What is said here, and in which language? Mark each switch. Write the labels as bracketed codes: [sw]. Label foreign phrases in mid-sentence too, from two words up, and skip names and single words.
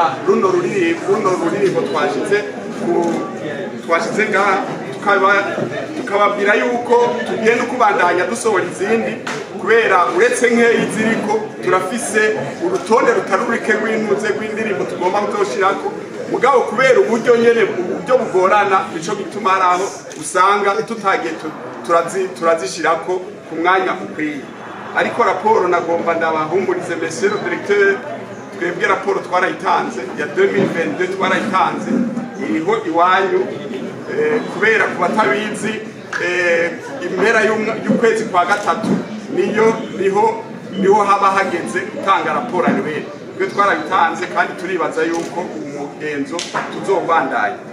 [rn] runo ruririmbo twashize ngaha tukababwira yuko tugiye no kubandanya dusohora izindi kubera uretse nkeyi ziriko turafise urutonde rutarurike rw'indirimbo tugomba kuzoshirako mugabo kubera uburyo nyene uburyo bugorana nico gituma araho usanga tutagiye turazishirako ku mwanya ukwiye. Ariko raporo nagomba ndabahumurize [fr] monsieur le directeur [rn] twebwe raporo twarayitanze ya 2022 twarayitanze iriho iwanyu kubera ku batabizi impera y'ukwezi kwa gatatu niho haba hageze gutanga raporo annuelle twe twarayitanze kandi turibaza yuko umugenzo tuzobandanya.